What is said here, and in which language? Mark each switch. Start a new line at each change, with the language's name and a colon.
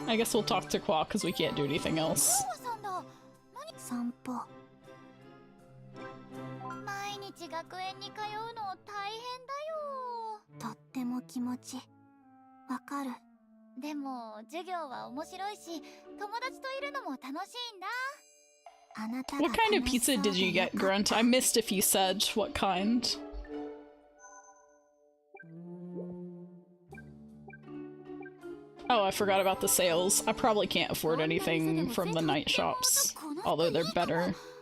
English: I guess we'll talk to Qua because we can't do anything else.
Japanese: 散歩。毎日学園に通うの大変だよ。とっても気持ちわかる。でも授業は面白いし、友達といるのも楽しいんだ。あなたが
English: What kind of pizza did you get, Grunt? I missed if you said what kind. Oh, I forgot about the sales. I probably can't afford anything from the night shops, although they're better.